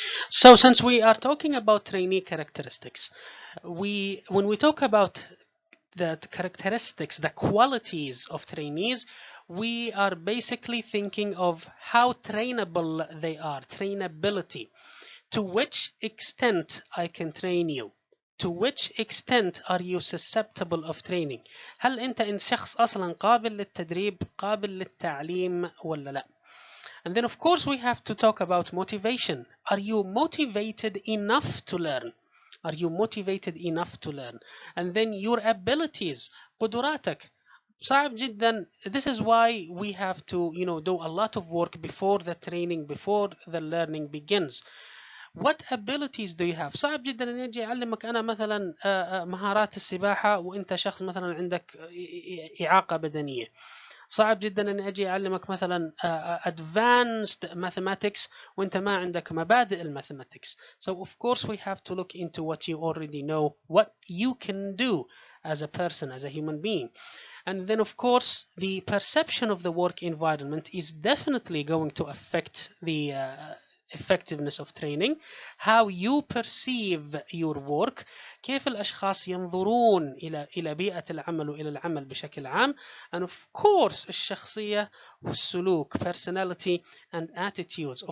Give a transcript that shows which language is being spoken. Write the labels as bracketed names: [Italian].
[English] So since we are talking about trainee characteristics, when we talk about the characteristics, the qualities of trainees, we are basically thinking of how trainable they are, trainability. To which extent I can train you, to which extent are you susceptible of training. [Arabic] هل انت شخص اصلا قابل للتدريب، قابل للتعليم ولا لا. [English] And then of course we have to talk about motivation. Are you motivated enough to learn? Are you motivated enough to learn? And then your abilities, [Arabic] قدراتك. صعب جدا. [English] This is why we have to do a lot of work before the training, before the learning begins. What abilities do you have؟ [Arabic] صعب جدا ان اجي اعلمك انا مثلا مهارات السباحه وانت شخص مثلا عندك اعاقه بدنيه. صعب جدا ان اجي اعلمك مثلا advanced mathematics وانت ما عندك مبادئ الماثematics. [English] So of course we have to look into what you already know, what you can do as a person, as a human being. And then of course the perception of the work environment is definitely going to affect the effectiveness of training. How you perceive your work، [Arabic] كيف الأشخاص ينظرون إلى بيئة العمل وإلى العمل بشكل عام. [English] And of course [Arabic] الشخصية والسلوك، [English] personality and attitudes.